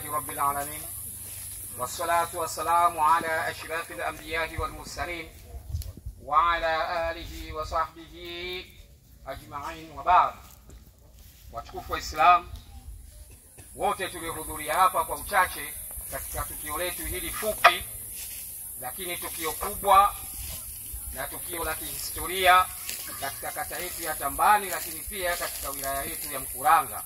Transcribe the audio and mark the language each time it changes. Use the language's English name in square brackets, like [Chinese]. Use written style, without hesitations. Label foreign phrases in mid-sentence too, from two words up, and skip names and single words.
[Arabic] رب العالمين والصلاة والسلام على أشرف الأنبياء والمرسلين وعلى آله وصحبه أجمعين وبعد. [Swahili] Watukufu wa Islam wote tuliohudhuria hapa kwa uchache katika tukio letu hili fupi lakini tukio kubwa na tukio la kihistoria katika kata yetu ya Tambani, lakini pia katika wilaya yetu ya Mkuranga.